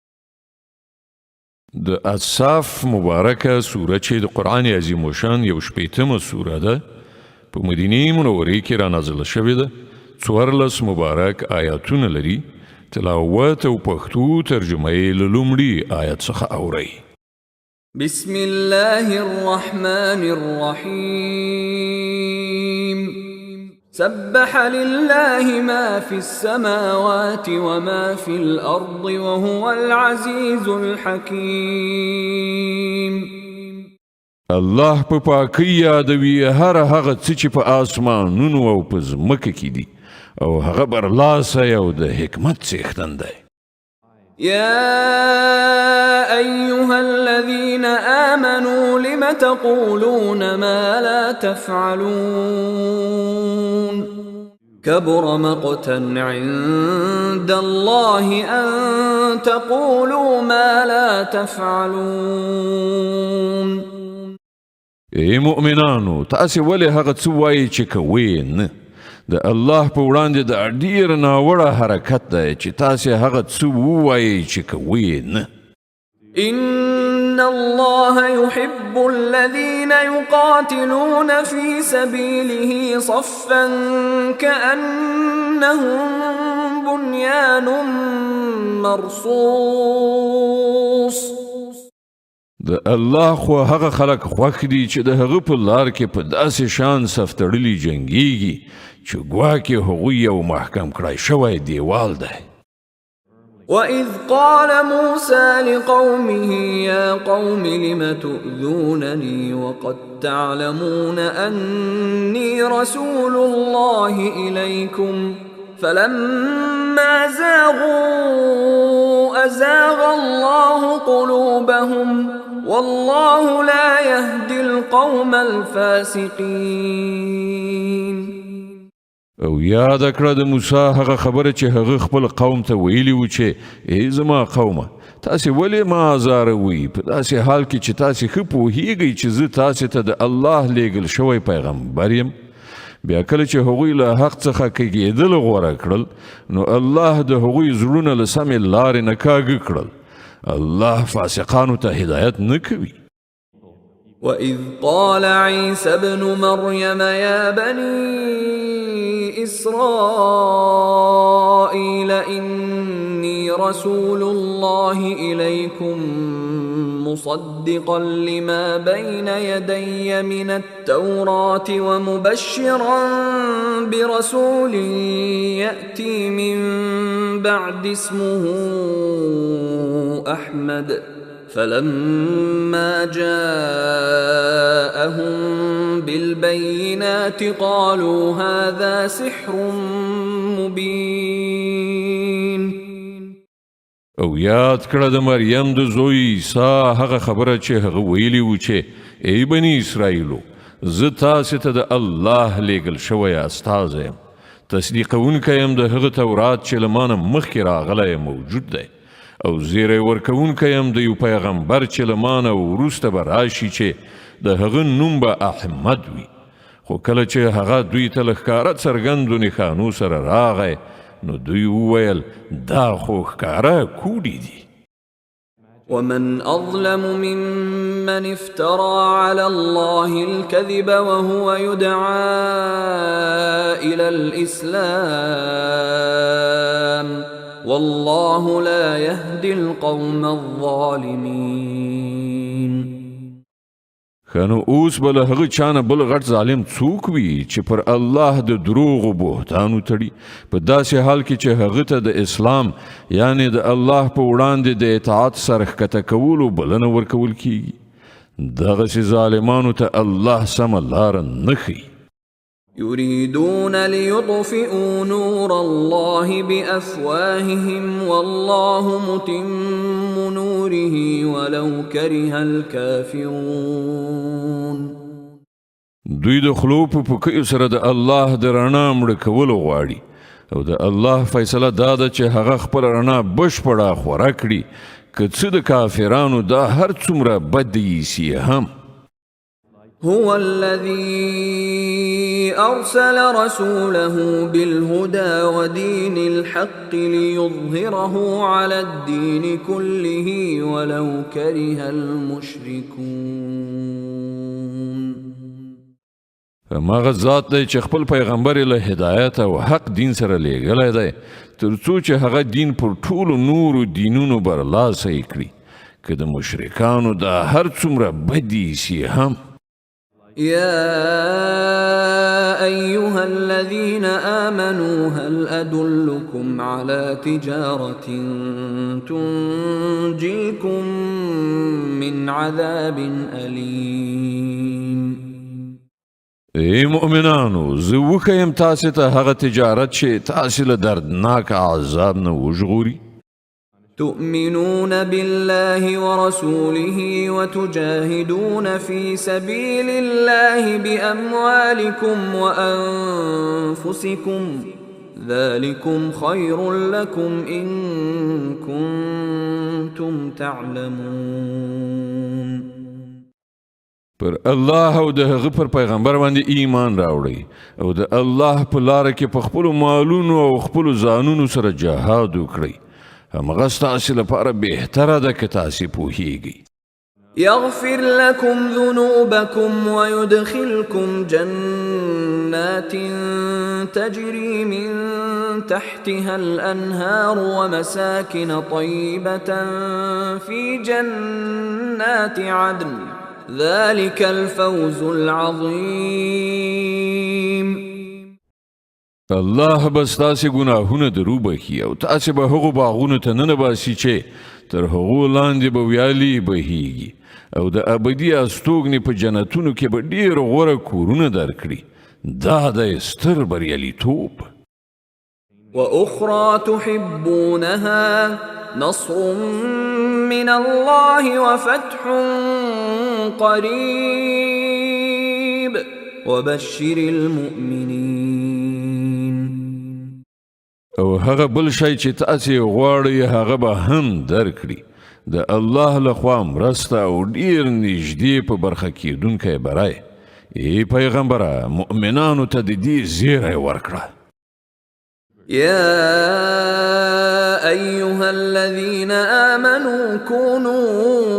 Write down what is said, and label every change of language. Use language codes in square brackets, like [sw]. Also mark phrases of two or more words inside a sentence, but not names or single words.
[ps] د اصحاف مبارکه سوره چې د قرآن عظیم الشان یو شپېتمه سوره ده په مدینې منورې کې را نازله شوې ده، 14 مبارک آیاتونه لري. تلاوت او پښتو ترجمه یې له لومړي آیت څخه اورئ. [ar] بسم الله الرحمن الرحيم. سبح لله ما في السماوات وما في الأرض وهو العزيز الحكيم. [ps] الله په پاکۍ یادوي هر هغه څه چې په آسمانونو او په ځمکه کې دي او هغه برلاسه او د حکمت څښتن دی. [ar] يا أيها الذين آمنوا لم تقولون ما لا تفعلون كبر مقتا عند الله أن تقولوا ما لا تفعلون. [ps] ای مؤمنانو تاسې ولې هغه څه وایئ چې کوئ نه؟ د الله په وړاندې د ډیر ناوړه حرکت دی چې تاسې هغه څه ووایئ چې کوئ نه. [ar] إن الله يحب الذين يقاتلون في سبيله صفا كأنهم بنيان مرصوص. [ps] د الله خو هغه خلق خوښ دي چې د هغه په لار کې په داسې شان صف تړلي جنګیږي چې ګواکې هغوی یو محکم کړای شوی دیوال دی. [ar] وَإِذْ قَالَ مُوسَى لِقَوْمِهِ يَا قَوْمِ لِمَ تُؤْذُونَنِي وَقَدْ تَعْلَمُونَ أَنِّي رَسُولُ اللَّهِ إِلَيْكُمْ فَلَمَّا زَاغُوا أَزَاغَ اللَّهُ قُلُوبَهُمْ وَاللَّهُ لَا يَهْدِي الْقَوْمَ الْفَاسِقِينَ. [ps] او یاد کړه د موسی هغه خبره چې هغه خپل قوم ته ویلی و چې ای زما قومه تاسې ولې ما ازاروئ په داسې حال کې چې تاسې ښه پوهیږئ چې زه تاسې ته د الله لیږل شوی پیغمبر یم. بیا کله چې هغوی له حق څخه کږېدل غوره کړل نو الله د هغوی زړونه له سمې لارې نه کاږه کړل. الله فاسقانو ته هدایت نه کوي. [ar] وَإِذْ قَالَ عِيسَى ابْنُ مَرْيَمَ يَا بَنِي إِسْرَائِيلَ إِنِّي رَسُولُ اللَّهِ إِلَيْكُمْ مُصَدِّقًا لِمَا بَيْنَ يَدَيَّ مِنَ التَّوْرَاةِ وَمُبَشِّرًا بِرَسُولٍ يَأْتِي مِن بَعْدِ اسْمُهُ أَحْمَدُ فلما جاءهم بالبينات قالوا هذا سحر مبين. [ps] او یاد کړه د مریم د زوی عیسی هغه خبره چې هغه ویلی و چې ای بنی اسرائیلو زه تاسې ته د الله لیږل شوی استازی یم، تصدیقونکی یم د هغه تورات چې له ما نه مخکې راغلی موجود دی، او زیری ورکوونکی هم د یو پیغمبر چې له مانه وروسته به راشي چې د هغه نوم به احمد وي. خو کله چې هغه دوی ته له ښکاره څرګندو نښانو سره راغی نو دوی وویل دا خو ښکاره کوډې دي. [ar] ومن أظلم ممن افترى على الله الكذب وهو يدعى إلى الإسلام والله لا يهدي القوم الظالمين. [ps] خنو اوس بل هغه چانه بل غټ ظالم څوک وي چې پر الله د دروغ او بهتانو تړي په داسې حال کې چې هغه ته د اسلام یعنی د الله په وړاندې د اطاعت سره ښکته کولو بلنه ورکول کیږي. دغسې ظالمانو ته الله سمه لاره نه ښیي. [ar] يريدون ليطفئوا نور الله بأفواههم والله متم نوره ولو كره الكافرون. [ps] دوی د خلو په پکیو سره د الله د رڼا مړه کولو غواړي او د الله فیصله دا ده چې هغه خپل رڼا بشپړه خوره کړي که څه د کافرانو دا هر څومره بد ایسي هم. [ar] هو الذي أرسل رسوله بالهدى ودين الحق ليظهره على الدين كله ولو كره المشركون. [ps] ماغه ذات دی چې خپل پیغمبر له هدایت او حق دین سره لیږلی دی تر څو چې هغه دین پر ټولو نورو دینونو برلاسه کړي که د مشرکانو دا هر څومره بد ایسي هم. [ar] يا أيها الذين آمنوا هل أدلكم على تجارة تنجيكم من عذاب أليم. [ps] ای مؤمنانو زه وښیم تاسې ته هغه تجارت چې تاسې له دردناک عذاب نه وژغوري. [ar] تؤمنون بالله ورسوله وتجاهدون في سبيل الله بأموالكم وأنفسكم ذلكم خير لكم إن كنتم تعلمون. [ps] پر الله او د هغه پر پیغمبر باندې ایمان راوړئ او د الله په لاره کې په خپلو مالونو او خپلو ځانونو سره جهاد وکړئ. همغه ستاسې لپاره بهتره ده که تاسې پوهیږئ. [ar] يغفر لكم ذنوبكم ويدخلكم جنات تجري من تحتها الأنهار ومساكن طيبة في جنات عدن ذلك الفوز العظيم. [ps] الله بس تاسې ګناهونه درو بخي او تاسې به هغو باغونو ته ننباسي چې تر هغو لاندې به ویالې بهیږي او د ابدي استوګنې په جنتونو کې به ډېر غوره کورونه درکړي. دا د ستر بریالیتوب. [ar] وأخرى تحبونها نصر من الله وفتح قريب وبشر المؤمنين. [ps] او هغه بل شی چې تاسې غواړئ هغه به هم درکړي. د الله لخوا مرسته او ډیر نږدې په برخه کیدونکی برای. ای پیغمبره مؤمنانو ته د دې زیری ورکړه. [ar] يا أيها الذين آمنوا كونوا